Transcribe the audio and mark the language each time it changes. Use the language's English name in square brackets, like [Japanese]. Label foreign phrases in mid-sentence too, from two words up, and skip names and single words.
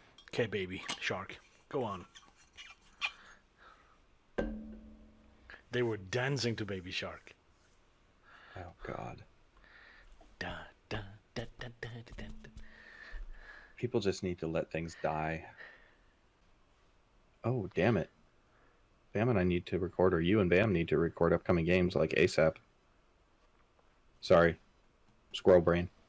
[English] Okay, baby shark, go on. They were dancing to Baby Shark. Oh God. Da, da, da, da, da, da, da. People just need to let things die. Oh, damn it. Bam and I need to record, or you and Bam need to record upcoming games like ASAP. Sorry. Squirrel brain.